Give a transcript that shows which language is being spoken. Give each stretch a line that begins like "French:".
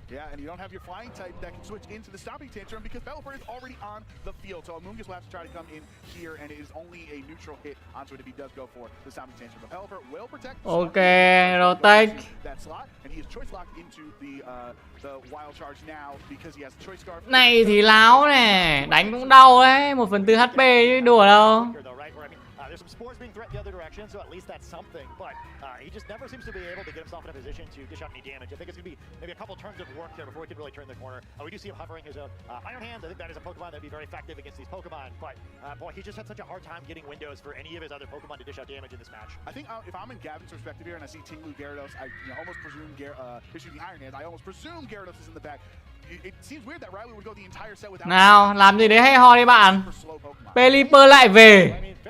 English: Yeah, and you don't have your flying type that can switch into the stopping tantrum because Pelipper is already on the field. So Among Us will have to try to come in here, and it is only a neutral hit onto it if he does go for the stopping tantrum. But Pelipper will protect. Okay, rotate that slot, and he is choice locked into the wild charge now because he has the choice scarf.
Vietnamese: Này thì láo này, đánh cũng đau đấy, 1/4 HP chứ đùa đâu.
English: There's some spores being threatened the other direction, so at least that's something. But he just never seems to be able to get himself in a position to dish out any damage. I think it's going to be maybe a couple turns of work there before he can really turn the corner. We do see him hovering his own Iron Hands. I think that is a Pokemon that would be very effective against these Pokemon. But boy, he just had such a hard time getting windows for any of his other Pokemon to dish out damage in this match. I think if I'm in Gavin's perspective here and I see Tinglu Gyarados, I almost presume issuing the Iron Hands. I almost presume Gyarados is in the back. It seems weird that Riley would go the entire set without.
Vietnamese: Nào, làm gì đấy hay ho đi bạn. Pelipper lại về.